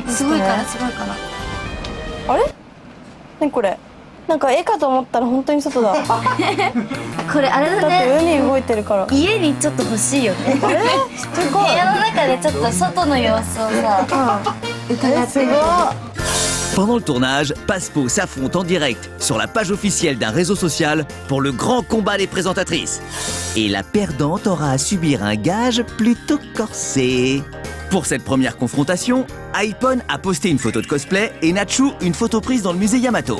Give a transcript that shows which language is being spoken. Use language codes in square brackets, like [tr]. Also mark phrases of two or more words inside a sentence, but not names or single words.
[ja] すごいからすごいから。あれ？ねこれ。なんか絵かと思ったら本当に外だ。これあれだだってね。海動いてるから。家にちょっと欲しいよね。部屋の中でちょっと外の様子をさ、伺ってみて。 [fr] Pendant le tournage, Passepo s'affronte en direct sur la page officielle d'un réseau social pour le grand combat des présentatrices. Et la perdante aura à subir un gage plutôt corsé. Pour cette première confrontation, Aipon a posté une photo de cosplay et Nachu une photo prise dans le musée Yamato.